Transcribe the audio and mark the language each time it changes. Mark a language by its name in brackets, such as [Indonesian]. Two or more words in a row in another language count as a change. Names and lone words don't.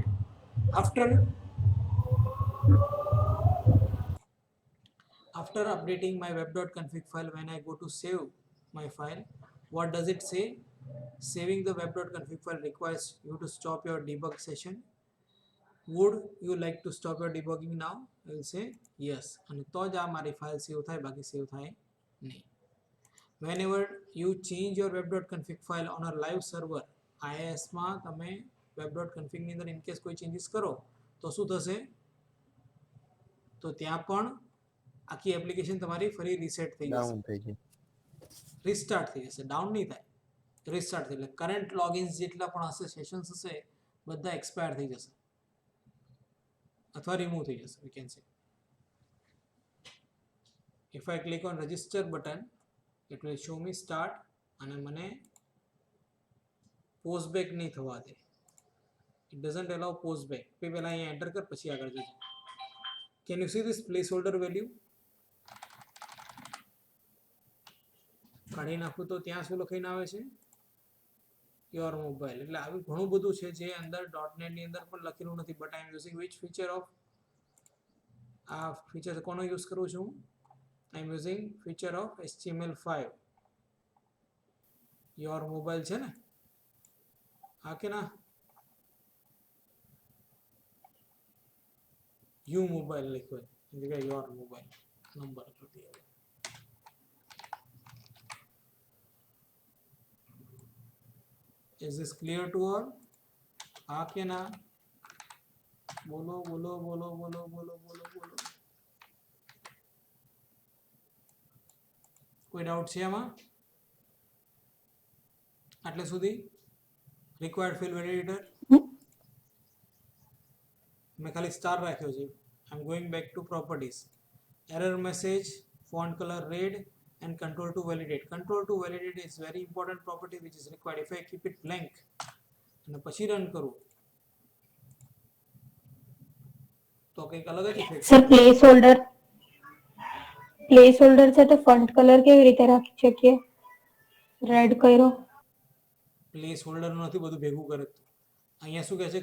[English] After updating my web.config file, when I go to save my file, what does it say? Saving the web.config file requires you to stop your debug session. Would you like to stop your debugging now? I will say yes. And [Gujarati] તો જ આ મારી ફાઇલ સેવ થાય, બાકી સેવ થાય નહીં. [English] Whenever you change your web.config file on a live server, [Gujarati] IIS માં તમે web.config ની અંદર [English] in case [Gujarati] કોઈ changes કરો તો શું થશે? તો ત્યાં પણ આખી એપ્લિકેશન તમારી ફરી રીસેટ થઈ જશે, રીસ્ટાર્ટ થઈ જશે, ડાઉન નહીં થાય, રીસ્ટાર્ટ થઈ. એટલે કરંટ લોગિન્સ જેટલા પણ હશે, સેશન્સ હશે, બધા એક્સપાયર થઈ જશે અથવા રિમૂવ થઈ જશે, [English] we can say. If I click on register button, it will show me start [Gujarati] અને મને post back નહીં થવા દે. [English] It doesn't allow post back. [Gujarati] પહેલા અહીંયા એન્ટર કર, પછી આગળ જજો. [English] Can you see this placeholder value? [Gujarati] કાઢી નાખું તો ત્યાં શું લખીને આવે છે? [English] your mobile. [Gujarati] એટલે આવી ઘણું બધું છે જે અંદર .NET ની અંદર પણ લખેલું નથી. [English] but I am using which feature of, [Gujarati] આ ફીચર કોનો યુઝ કરું છું? [English] I am using feature of HTML5. your mobile [Gujarati] છે ને, હા કે ના? [English] you mobile [Gujarati] લખ્યો છે, જગ્યાએ [English] your mobile number [Gujarati] લખી દીધો. [English] Is this clear to all? [Gujarati] હા કે ના? બોલો બોલો બોલો બોલો બોલો બોલો બોલો. કોઈ ડાઉટ છે આમાં? આટલે સુધી [English] required field validator [Gujarati] મેં ખાલી સ્ટાર રાખ્યો છે. [English] I am going back to properties. error message, font colour red and control to validate. Control to validate is very important property which is required. If I keep it blank [Gujarati] અને પછી રન કરું તો કંઈક અલગ જ ઇફેક્ટ. સર [English] place holder [Gujarati] છે તો [English] font colour [Gujarati] કેવી રીતે રાખી શકીએ? રેડ કર્યો. [English] place holder [Gujarati] નથી, બધું ભેગું કરે. અહીંયા શું કહે છે?